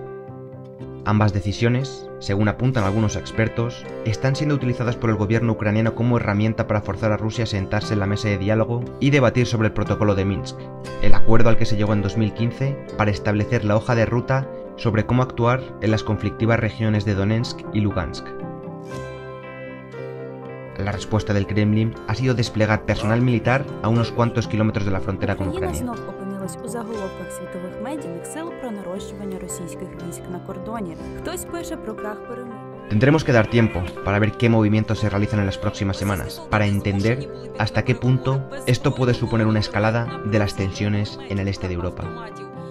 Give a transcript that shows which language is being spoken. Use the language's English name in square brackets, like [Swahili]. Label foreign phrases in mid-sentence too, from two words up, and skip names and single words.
[Spanish] Ambas decisiones, según apuntan algunos expertos, están siendo utilizadas por el gobierno ucraniano como herramienta para forzar a Rusia a sentarse en la mesa de diálogo y debatir sobre el protocolo de Minsk, el acuerdo al que se llegó en 2015 para establecer la hoja de ruta sobre cómo actuar en las conflictivas regiones de Donetsk y Lugansk. La respuesta del Kremlin ha sido desplegar personal militar a unos cuantos kilómetros de la frontera con Ucrania. [Ukrainian] У заголовках світових медійних сил про нарощування російських військ на кордоні. Хтось пише про крах перемог. [Spanish] Tendremos que dar tiempo para ver qué movimientos se realizan en las próximas semanas, para entender hasta qué punto esto puede suponer una escalada de las tensiones en el este de Europa.